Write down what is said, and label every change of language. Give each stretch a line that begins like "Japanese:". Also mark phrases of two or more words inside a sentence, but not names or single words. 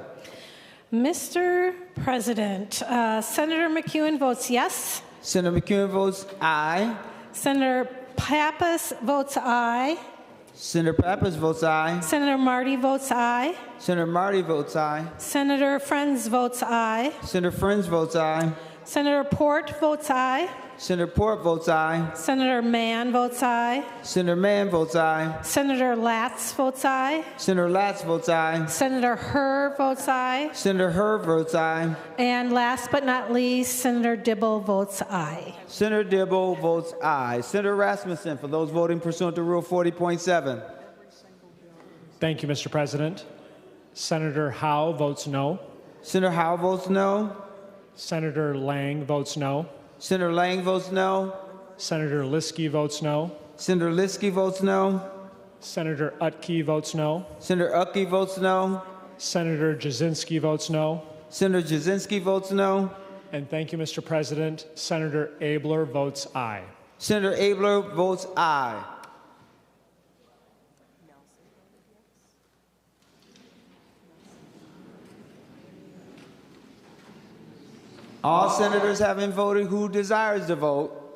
English: Mr. President, Senator McEwen votes yes. Senator McEwen votes aye. Senator Pappas votes aye. Senator Pappas votes aye. Senator Marty votes aye. Senator Marty votes aye. Senator Friends votes aye. Senator Friends votes aye. Senator Port votes aye. Senator Port votes aye. Senator Mann votes aye. Senator Mann votes aye. Senator Latz votes aye. Senator Latz votes aye. Senator Herr votes aye. Senator Herr votes aye. And last but not least, Senator Dibble votes aye. Senator Dibble votes aye. Senator Rasmussen, for those voting pursuant to Rule 40.7. Thank you, Mr. President. Senator Howe votes no. Senator Howe votes no. Senator Lang votes no. Senator Lang votes no. Senator Liskey votes no. Senator Liskey votes no. Senator Utke votes no. Senator Utke votes no. Senator Cwodzinski votes no. Senator Cwodzinski votes no. And thank you, Mr. President. Senator Abler votes aye. Senator Abler votes aye. All senators having voted who desires to vote.